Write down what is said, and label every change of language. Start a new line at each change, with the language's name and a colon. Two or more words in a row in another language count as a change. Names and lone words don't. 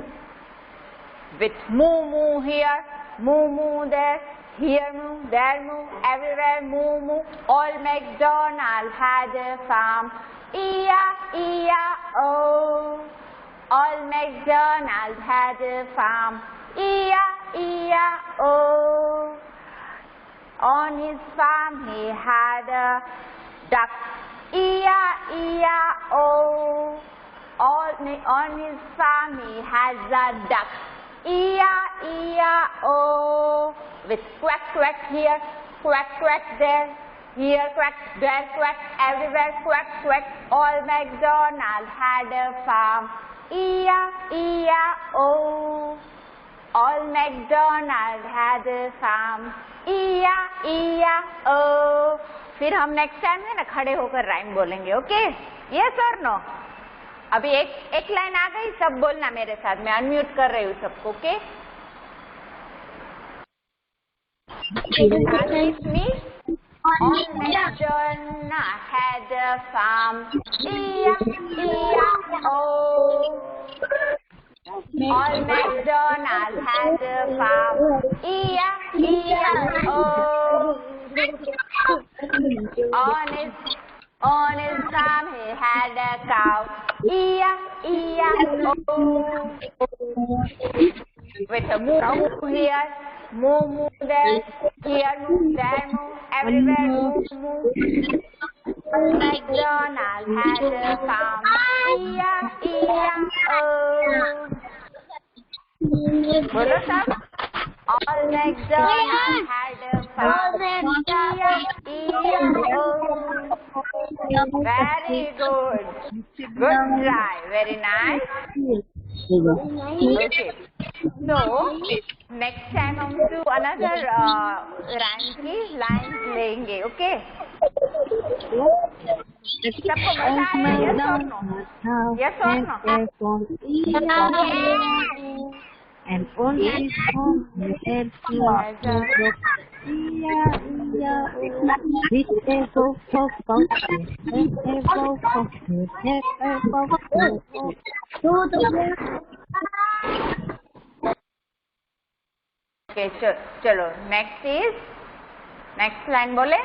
English: With moo moo here, moo moo there, here moo, there moo, everywhere moo moo. Old MacDonald had a farm, E-I-O. Old MacDonald had a farm. E-I-E-I-O. On his farm he had a duck. E-I-E-I-O. On his farm he has a duck. E-I-E-I-O. With quack quack here, quack quack there, here quack, there quack, everywhere quack quack. Old MacDonald had a farm. E-I-E-I-O. Old MacDonald had a farm. E-I-E-I-O.
Hindi: फिर हम
English: next time
Hindi: है ना खड़े होकर राइम बोलेंगे.
English: okay, yes or no?
Hindi: अभी एक लाइन आ गई, सब बोलना मेरे साथ. मैं अनम्यूट कर रही हूँ सबको.
English: ओके, Old MacDonald had a farm. E-I-E-I-O. Old MacDonald had a farm. E-I-E-I-O. On his farm he had a cow. E-I-E-I-O. With a moo here, moo there, here moo, there moo, everywhere moo. MacDonald had a farm. E-I-E-I-O.
Hindi: बोलो सब.
English: All MacDonald had a farm. E-I-E-I-O. Very good. Good try. Very nice. Okay. So next time हम to another rhyme की lines लेंगे. Okay.
Hindi: सबको मजा आया?
English: Yes or no? And on his farm he had a
Hindi: Okay, चलो
English: next line
Hindi: बोले.